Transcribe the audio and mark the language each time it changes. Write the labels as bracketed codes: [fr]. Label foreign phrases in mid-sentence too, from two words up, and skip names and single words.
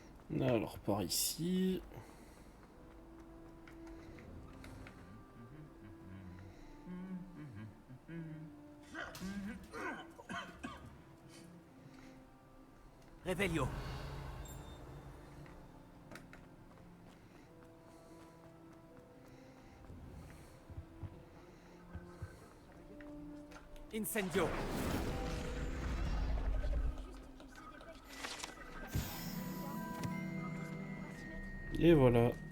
[fr] Alors, par ici. Revelio. Incendio. Et voilà.